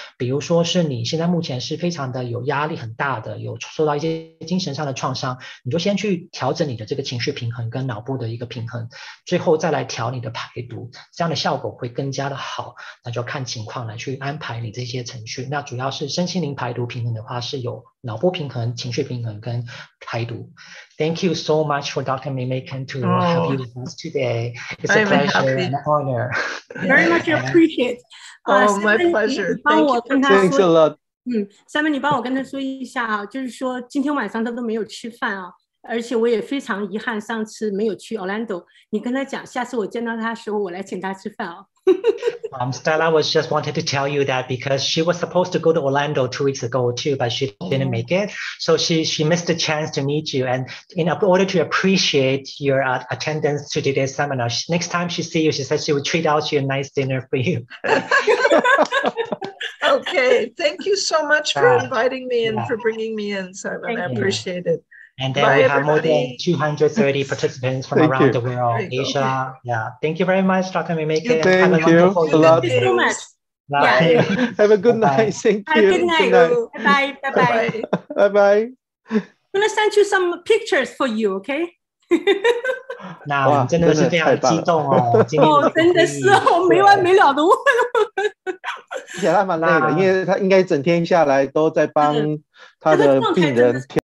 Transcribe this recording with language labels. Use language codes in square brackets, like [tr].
[zh] 比如说是你现在目前是非常的有压力很大的，有受到一些精神上的创伤，你就先去调整你的这个情绪平衡跟脑部的一个平衡，最后再来调你的排毒，这样的效果会更加的好。那就看情况来去安排你这些程序。那主要是身心灵排毒平衡的话，是有脑部平衡、情绪平衡跟排毒。 [en] Thank you so much for Dr. Mcmakin to have you with us today. It's a pleasure and an honor. Very much appreciate. Oh, my pleasure. Thanks a lot. [zh] Simon， 你帮我跟他说一下啊，就是说今天晚上他都没有吃饭啊，而且我也非常遗憾上次没有去 Orlando。你跟他讲，下次我见到他的时候，我来请他吃饭啊。 [en] Stella was just wanted to tell you that because she was supposed to go to Orlando 2 weeks ago too, but she didn't make it. So she missed the chance to meet you. And in order to appreciate your attendance to today's seminar, next time she sees you, she said she would treat out you a nice dinner for you. Okay, thank you so much for inviting me and for bringing me in, Simon. I appreciate it. And then we have more than 230 participants from around the world, Asia. Yeah, thank you very much, Dr. Mcmakin. Thank you a lot. Thank you so much. Yeah. Have a good night. Thank you. Good night. Bye. Bye. Bye. Bye. I'm gonna send you some pictures for you, okay? [zh] 那我们真的是非常激动哦，真的是哦，没完没了的问。而且他蛮累的，因为他应该整天下来都在帮他的病人。